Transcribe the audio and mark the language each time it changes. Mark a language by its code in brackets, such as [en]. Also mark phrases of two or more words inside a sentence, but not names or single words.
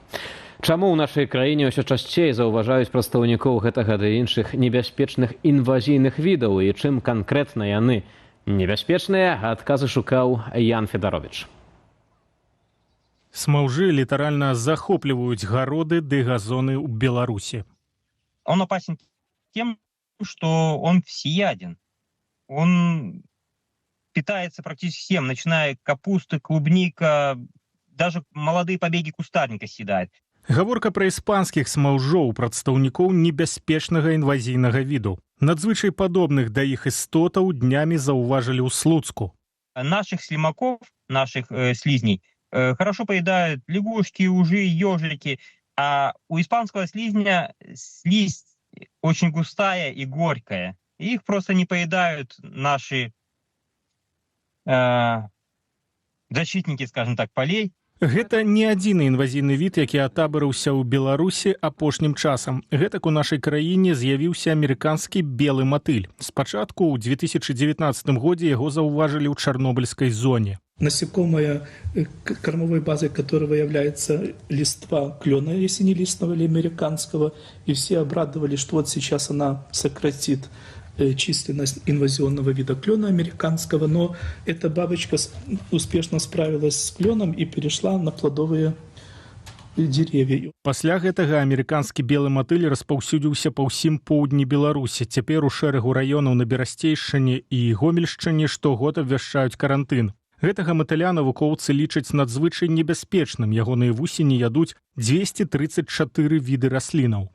[be] Чаму ў нашай краіне ўсё часцей заўважаюць прадстаўнікоў гэтага ды іншых небяспечных інвазійных відаў і чым канкрэтна яны небяспечныя, адказы шукаў Ян Федарович. Смаўжы літаральна захопліваюць гароды ды газоны ў Беларусі. [ru] Он опасен тем, что он всеяден. Он питается практически всем, начиная капусты, клубника, даже молодые побеги кустарника съедает. [be] Гаворка пра іспанскіх смаўжоў, прадстаўнікоў небяспечнага інвазійнага віду. Надзвычай падобных да іх істотаў днямі заўважылі ў Слуцку. [ru] Наших слимаков, наших слизней, хорошо поедают лягушки, ужи, ежики, а у испанского слизня слизь очень густая и горькая. И их просто не поедают наши защитники, скажем так, полей. [be] Гэта не адзіны інвазійны від, які атабарыўся ў Беларусі апошнім часам. Гэтак у нашай краіне з'явіўся амерыканскі белы матыль. Спачатку ў 2019 годзе яго заўважылі ў Чарнобыльскай зоне. [ru] Насекомое, кормовой базой которого является листва клена ясенелистного или американского, и все обрадовались, что вот сейчас она сократит численность инвазионного вида клена американского, но эта бабочка успешно справилась с кленом и перешла на плодовые деревья. [be] Пасля гэтага амерыканскі белы матыль распаўсюдзіўся па ўсім поўдні Беларусі. Цяпер у шэрагу раёнаў на Берасцейшчыне і Гомельшчыне штогод абвяшчаюць карантын. Гэтага матыля навукоўцы лічаць надзвычай небяспечным. Ягоныя вусені ядуць 234 віды раслінаў.